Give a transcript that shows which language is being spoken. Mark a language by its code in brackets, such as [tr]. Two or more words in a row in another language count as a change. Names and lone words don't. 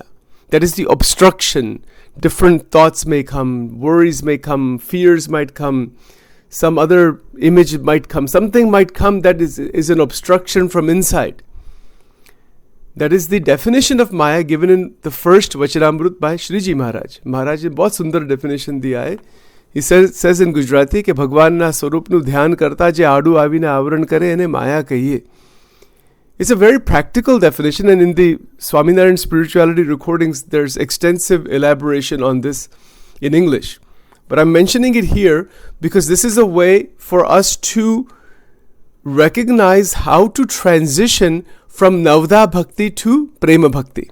[en] That is the obstruction. Different thoughts may come, worries may come, fears might come, some other image might come, something might come that is an obstruction from inside. That is the definition of Maya given in the first Vachanamrut by Shriji Maharaj. [hi] महाराज ने बहुत सुंदर definition दिया है. [en] He says in Gujarati [gu] કે ભગવાન ના સ્વરૂપ નું ધ્યાન કરતા જે આડું આવી ના આવરણ કરે એને માયા કહીએ. [en] It's a very practical definition, and in the Swaminarayan spirituality recordings, there's extensive elaboration on this in English. But I'm mentioning it here because this is a way for us to recognize how to transition from Navada Bhakti to Prema Bhakti.